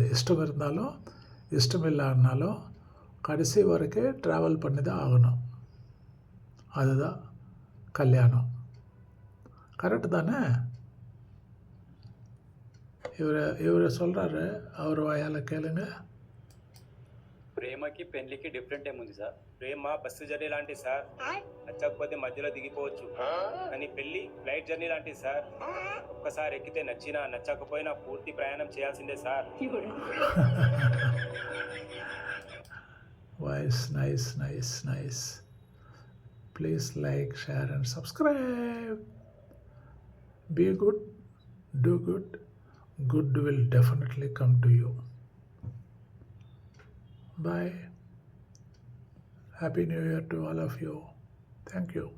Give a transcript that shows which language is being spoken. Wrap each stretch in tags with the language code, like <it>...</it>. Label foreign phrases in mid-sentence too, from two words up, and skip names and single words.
<ta>இஷ்டம் இருந்தாலும் இஷ்டம் இல்லைன்னாலும் கடைசி வரைக்கும் ட்ராவல் பண்ணி தான் ஆகணும். அதுதான் கல்யாணம். கரெக்டு தானே? இவர் சொல்கிறாரு, அவர் வாயால் கேளுங்க. ప్రేమకి పెళ్లికి డిఫరెంట్ ఏముంది సార్? ప్రేమ బస్సు జర్నీ లాంటిది సార్, నచ్చకపోతే మధ్యలో దిగిపోవచ్చు. కానీ పెళ్లి ఫ్లైట్ జర్నీ లాంటిది సార్, ఒక్కసారి ఎక్కితే నచ్చినా నచ్చకపోయినా పూర్తి ప్రయాణం చేయాల్సిందే సార్.</ta> <en>voice nice. please like, share and subscribe. Be good, do good. Good will definitely come to you. Bye. Happy New Year to all of you. Thank you.</en>